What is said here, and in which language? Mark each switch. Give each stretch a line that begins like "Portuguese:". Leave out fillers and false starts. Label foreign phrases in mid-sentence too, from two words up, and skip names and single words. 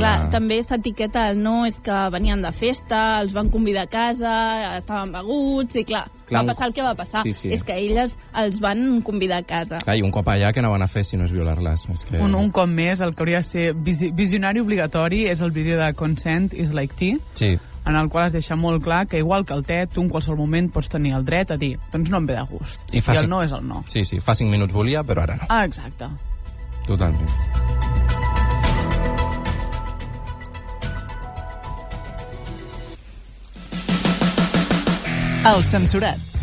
Catalan: clar, també s'etiqueta no és que venien de festa, els van convidar a casa, estaven beguts, i clar va passar el que va passar. Sí. És que elles els van convidar a casa. Clar, i un cop allà, què no van a fer si no és violar-les? És que... Un cop més, el que hauria de ser visionari obligatori és el vídeo de Consent is like tea, Sí. en el qual es deixa molt clar que, igual que el te, tu en qualsevol moment pots tenir el dret a dir doncs no em ve de gust. I el no és el no. Sí, fa 5 minuts volia, però ara no. Ah, exacte. Totalment. Els Censurats.